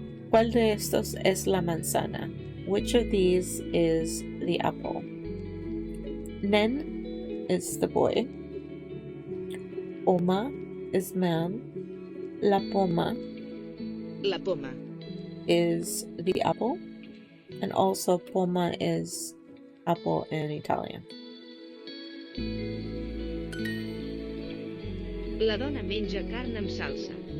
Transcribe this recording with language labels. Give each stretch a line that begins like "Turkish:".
Spanish: ¿Cuál de estos es la manzana?
English: Which of these is the apple? Nen is the boy. Oma is man. La poma is the apple. And also poma is apple in Italian.
Catalan: La dona menja carn amb salsa.